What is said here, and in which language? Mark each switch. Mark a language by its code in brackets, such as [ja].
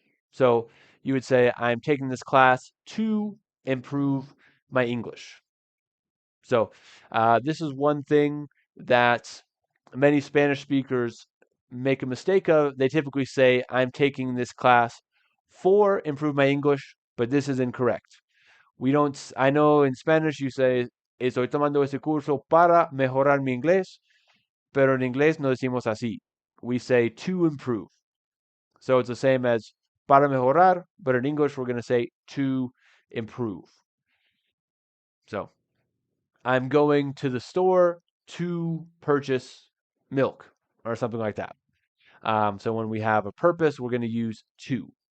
[en] So you would say, I'm taking this class to improve my English. So this is one thing that many Spanish speakers make a mistake of. They typically say, I'm taking this class for improve my English, but this is incorrect. We don't, I know in Spanish you say, [es] estoy tomando ese curso para mejorar mi inglés, pero en inglés no decimos así. [en] We say to improve. So it's the same as [es] para mejorar, [en] but in English we're going to say to improve. So I'm going to the store to purchase milk or something like that. So when we have a purpose, we're going to use to.